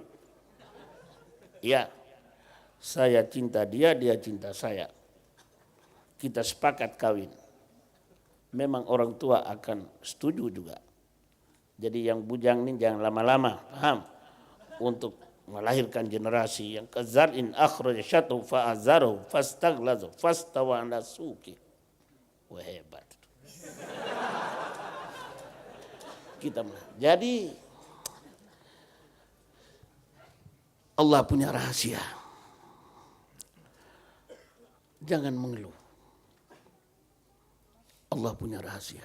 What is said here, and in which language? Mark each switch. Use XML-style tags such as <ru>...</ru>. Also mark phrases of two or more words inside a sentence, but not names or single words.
<id>Ya, saya cinta dia, dia cinta saya. Kita sepakat kawin. Memang orang tua akan setuju juga. Jadi yang bujang ini jangan lama-lama, paham? Untuk melahirkan generasi yang</id> <ar>كزرع أخرج شطأه فآزره فاستغلظ فاستوى على سوقه.</ar> <id>Wah, hebat. Jadi Allah punya rahasia. Jangan mengeluh. Allah punya rahasia.</id>